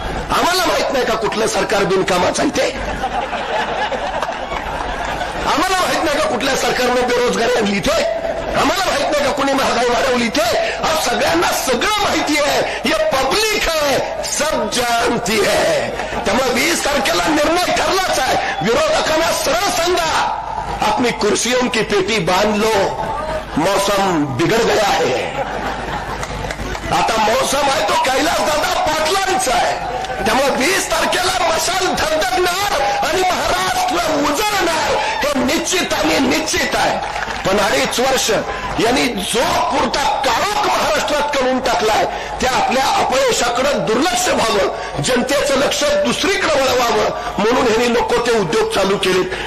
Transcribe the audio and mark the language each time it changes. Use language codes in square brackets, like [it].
[mr] आम्हाला माहित नाही का कुठलं सरकार बिनकामाचं आहे ते? आम्हाला माहित नाही का कुठल्या सरकारनं बेरोजगारी आणली ते? आम्हाला माहित नाही का कुणी महागाई वाढवली ते? सगळ्यांना सगळं माहिती आहे. [hi] ये पब्लिक है, सब जानती है. [mr] त्यामुळे 20 तारखेला निर्णय ठरलाच आहे. विरोधकांना सरळ सांगा, [hi] अपनी कुर्सियों की पेटी बांध लो, मौसम बिगड़ गया है. [mr] आता मौसम आहे तो कैलासदादा पाटलांचा आहे. त्यामुळे 20 तारखेला मशाल धगधगणार आणि महाराष्ट्र उजळणार हे निश्चित आहे. पण 2.5 वर्ष यांनी जो पुरता काळोख महाराष्ट्रात करून टाकलाय त्या आपल्या अपयशाकडे दुर्लक्ष व्हावं, जनतेचं लक्ष दुसरीकडे वळवावं म्हणून यांनी नको ते उद्योग चालू केलेत.